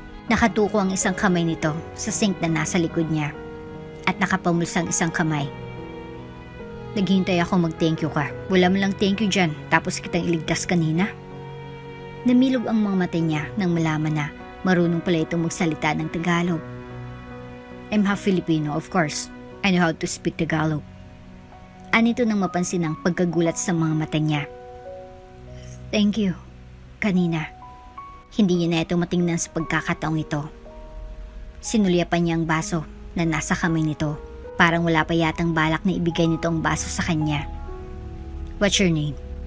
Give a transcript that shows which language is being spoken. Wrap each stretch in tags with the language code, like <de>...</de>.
<tl>Nakatuko ang isang kamay nito sa sink na nasa likod niya at nakapamulsang isang kamay. Naghintay ako mag-thank you ka. Wala mo lang thank you dyan tapos kitang iligtas kanina. Namilog ang mga mata niya nang malaman na marunong pala itong magsalita ng Tagalog.</tl> <en>I'm half Filipino, of course. I know how to speak Tagalog.</en> <tl>Anito nang mapansin ang pagkagulat sa mga mata niya.</tl> <en>Thank you.</en> <tl>Kanina. Hindi niya na ito matingnan sa pagkakataong ito. Sinulyapan niya ang baso na nasa kamay nito. Parang wala pa yatang balak na ibigay nito ang baso sa kanya.</tl> <en>What's your name?</en>